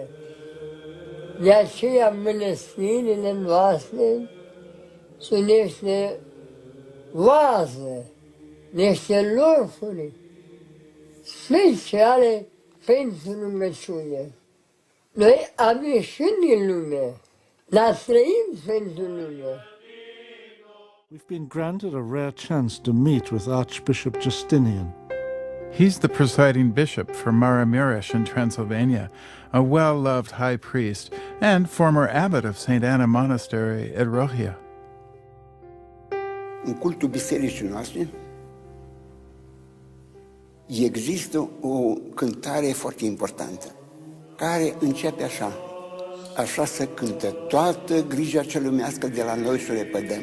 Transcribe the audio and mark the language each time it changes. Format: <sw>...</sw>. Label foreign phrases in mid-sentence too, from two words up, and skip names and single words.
<ro>De aceea mănăstirile noastre sunt niște oază, niște locuri speciale pentru rugăciune. Noi am ieșit din lume, dar trăim pentru lume.</ro> <en>We've been granted a rare chance to meet with Archbishop Justinian. He's the presiding bishop for Maramureș in Transylvania, a well-loved high priest and former abbot of St. Anna Monastery at Rochia.</en> <ro>În cultul bisericii noastre există o cântare foarte importantă, care începe așa. Așa se cântă: toată grija cea lumească de la noi să o lepădăm.</ro>